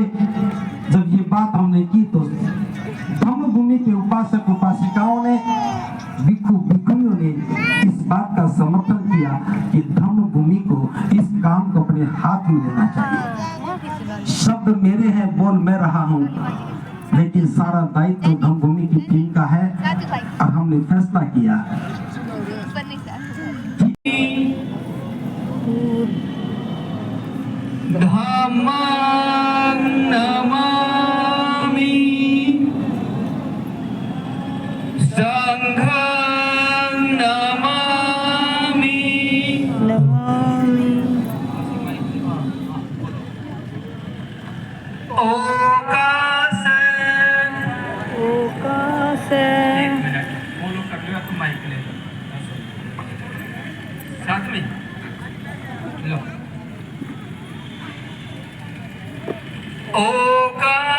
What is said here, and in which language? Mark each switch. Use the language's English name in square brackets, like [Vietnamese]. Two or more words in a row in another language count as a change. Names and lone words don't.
[Hindi] जब ये बात हमने की तो धम्म भूमि के उपासक उपासिकाओं ने, भिक्षु भिक्षुणियों ने इस बात का समर्थन किया कि धम्म भूमि को, इस काम को अपने हाथ में लेना चाहिए। शब्द मेरे हैं, बोल मैं रहा हूं, लेकिन सारा दायित्व धम्म भूमि की टीम का है। और हमने फैसला किया [Pali] धम्मं नमामि संघं नमामि [Hindi] ओकास बोलो कर लो तो माइक ले साथ में लो ओका